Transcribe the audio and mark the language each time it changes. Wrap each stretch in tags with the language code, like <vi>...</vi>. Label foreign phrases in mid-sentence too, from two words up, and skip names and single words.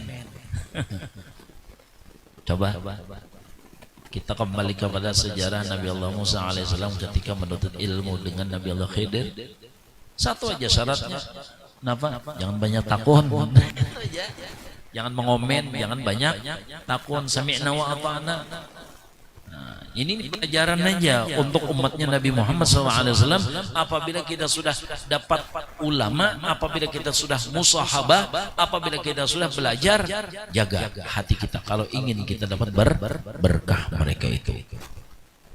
<id>Coba kita kembali kepada sejarah Nabi Allah Musa alaihissalam ketika menuntut ilmu dengan Nabi Allah Khidir. Satu aja syaratnya. Kenapa? Jangan banyak takun. Jangan mengomen, jangan banyak takun.</id> <ar>سمعنا وأطعنا.</ar> <id>Nah, ini pelajaran aja untuk umatnya Nabi Muhammad SAW. Apabila kita sudah dapat ulama, apabila kita sudah musahabah, apabila kita sudah belajar, jaga hati kita kalau ingin kita dapat berkah mereka itu.</id>